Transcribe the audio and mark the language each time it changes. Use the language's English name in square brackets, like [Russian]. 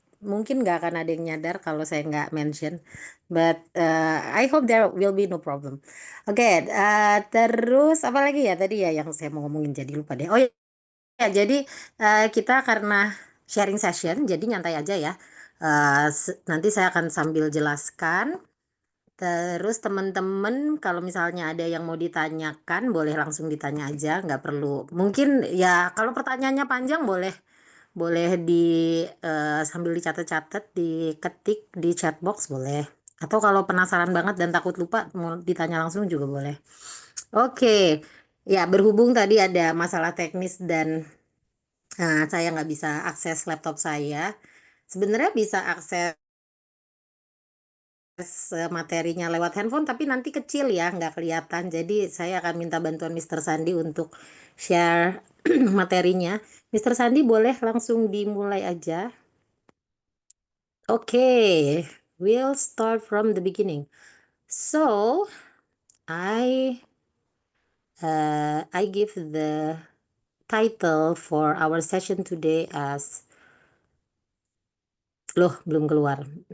[Indonesian] Mungkin nggak akan ada yang nyadar kalau saya nggak mention. [English] But I hope there will be no problem. [Indonesian] Oke, terus apa lagi ya tadi ya yang saya mau ngomongin jadi lupa deh. Oh ya, jadi kita karena sharing session, jadi nyantai aja ya. Nanti saya akan sambil jelaskan. Terus teman-teman kalau misalnya ada yang mau ditanyakan boleh langsung ditanya aja, nggak perlu. Mungkin ya kalau pertanyaannya panjang boleh boleh di sambil dicatat-catat, diketik di chat box boleh. Atau kalau penasaran banget dan takut lupa mau ditanya langsung juga boleh. Oke. Ya, berhubung tadi ada masalah teknis dan saya nggak bisa akses laptop saya. Sebenarnya bisa akses materinya lewat handphone tapi nanti kecil ya nggak kelihatan, jadi saya akan minta bantuan Mr. Sandi untuk share materinya. Mr. Sandi boleh langsung dimulai aja. [English] Oke, we'll start from the beginning. So I give the title for our session today as [Indonesian] loh belum keluar.